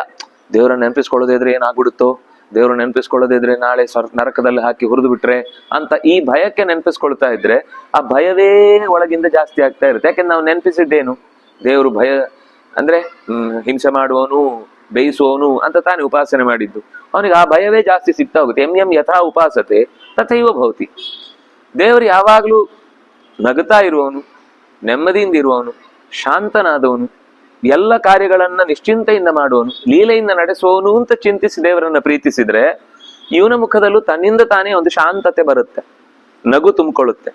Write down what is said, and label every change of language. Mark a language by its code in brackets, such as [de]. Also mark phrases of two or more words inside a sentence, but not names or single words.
[kn] ದೇವರ ನೆನಪಿಸ್ಕೊಳ್ಳೋದಿದ್ರೆ ಏನಾಗ್ಬಿಡುತ್ತೋ, ದೇವ್ರ ನೆನಪಿಸ್ಕೊಳ್ಳೋದಿದ್ರೆ ನಾಳೆ ನರಕದಲ್ಲಿ ಹಾಕಿ ಹುರಿದು ಬಿಟ್ರೆ ಅಂತ ಈ ಭಯಕ್ಕೆ ನೆನಪಿಸ್ಕೊಳ್ತಾ ಇದ್ರೆ ಆ ಭಯವೇ ಒಳಗಿಂದ ಜಾಸ್ತಿ ಆಗ್ತಾ ಇರುತ್ತೆ. ಯಾಕೆಂದ್ರೆ ನಾವು ನೆನಪಿಸಿದ್ದೇನು? ದೇವರು ಭಯ ಅಂದ್ರೆ ಹಿಂಸೆ ಮಾಡುವವನು, ಬೇಯಿಸುವವನು ಅಂತ ತಾನೇ ಉಪಾಸನೆ ಮಾಡಿದ್ದು. ಅವನಿಗೆ ಆ ಭಯವೇ ಜಾಸ್ತಿ ಸಿಗ್ತಾ ಹೋಗುತ್ತೆ. [sa] ಎಂ ಯಥಾ ಉಪಾಸತೆ ತಥೈವ ಭವತಿ. [kn] ದೇವರು ಯಾವಾಗ್ಲೂ ನಗುತ್ತಾ ಇರುವವನು, ನೆಮ್ಮದಿಯಿಂದ ಇರುವವನು, ಶಾಂತನಾದವನು, ಎಲ್ಲ ಕಾರ್ಯಗಳನ್ನ ನಿಶ್ಚಿಂತೆಯಿಂದ ಮಾಡುವನು, ಲೀಲೆಯಿಂದ ನಡೆಸುವವನು ಅಂತ ಚಿಂತಿಸಿ ದೇವರನ್ನ ಪ್ರೀತಿಸಿದ್ರೆ ಇವನ ಮುಖದಲ್ಲೂ ತನ್ನಿಂದ ತಾನೇ ಒಂದು ಶಾಂತತೆ ಬರುತ್ತೆ, ನಗು ತುಂಬಿಕೊಳ್ಳುತ್ತೆ.